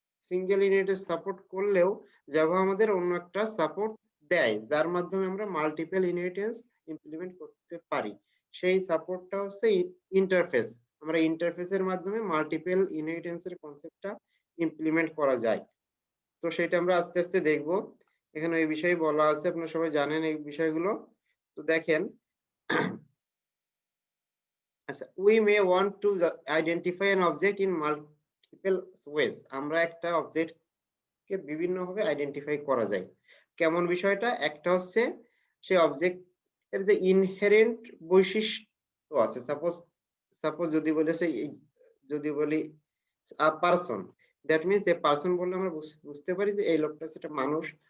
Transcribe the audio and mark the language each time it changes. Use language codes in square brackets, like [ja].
[bn] Single inheritance support করলেও Java আমাদের অন্য একটা সাপোর্ট দেয়, যার মাধ্যমে আমরা মাল্টিপল ইনহেরিটেন্স ইমপ্লিমেন্ট করতে পারি। সেই সাপোর্টটা হচ্ছে ইন্টারফেস। আমরা ইন্টারফেসের মাধ্যমে মাল্টিপল ইনহেরিটেন্সের কনসেপ্টটা ইমপ্লিমেন্ট করা যায়। তো সেটা আমরা আস্তে আস্তে দেখব। এখানে এই বিষয়ে বলা আছে, আপনারা সবাই জানেন এই বিষয়গুলো। তো দেখেন, আচ্ছা, [en] we may want to identify an object in multiple ways. [bn] আমরা একটা অবজেক্ট কে বিভিন্ন ভাবে আইডেন্টিফাই করা যায়। কেমন বিষয়টা? একটা হচ্ছে সেই অবজেক্ট এর যে ইনহেরেন্ট বৈশিষ্ট্য আছে। সাপোজ যদি বলি person, [en] that means a person [bn] বললে আমরা বুঝতে পারি যে এই লোকটা হচ্ছে একটা মানুষ।